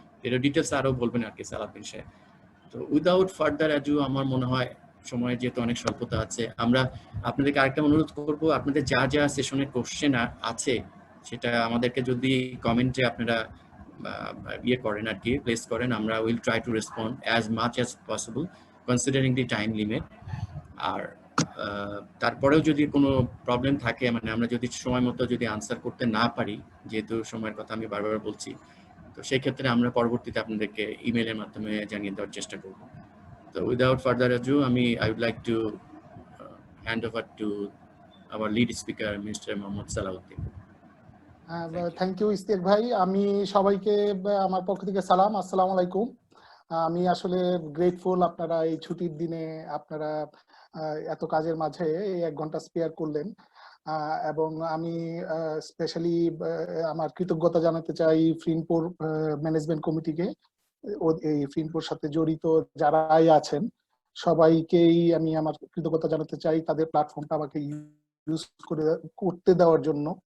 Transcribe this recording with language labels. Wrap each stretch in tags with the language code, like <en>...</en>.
<bn>এটা ডিটেলস আরো বলবেন আর কি সালাউদ্দিন সাহেব। তো</bn> <en>without further ado</en> <bn>আমার মনে হয় সময় যেহেতু অনেক স্বল্পতা আছে, আমরা আপনাদেরকে আরেকটা অনুরোধ করব, আপনাদের যা যা সেশনের কোশ্চেন আছে সেটা আমাদেরকে যদি কমেন্টে আপনারা ইয়ে করেন আর কি, প্লেস করেন, আমরা</bn> <en>Will try to respond as much as possible considering the time limit.</en> <bn>আর তারপরেও যদি কোনো প্রবলেম থাকে, মানে আমরা যদি সময় মতো যদি আনসার করতে না পারি, যেহেতু সময়ের কথা আমি বারবার বলছি, তো সেই ক্ষেত্রে আমরা পরবর্তীতে আপনাদেরকে ইমেলের মাধ্যমে জানিয়ে দেওয়ার চেষ্টা করব।</bn> <en>So without further ado, I would like to hand over to our lead speaker, Mr. Mohammad Salahuddin. Thank you</en> <bn>Istiaq ভাই। আমি সবাইকে আমার পক্ষ থেকে সালাম, আসসালামু আলাইকুম। আমি আসলে গ্রেটফুল আপনারা এই ছুটির দিনে আপনারা এত কাজের মাঝে এই 1 ঘন্টা স্পেয়ার করলেন। এবং আমি স্পেশালি আমার কৃতজ্ঞতা জানাতে চাই ফিনপুর ম্যানেজমেন্ট কমিটিকে, এই ফিনপুর সাথে জড়িত যারাই আছেন সবাইকেই আমি আমার কৃতজ্ঞতা জানাতে চাই তাদের প্ল্যাটফর্মটা আমাকে ইউজ করতে দেওয়ার জন্য।</bn>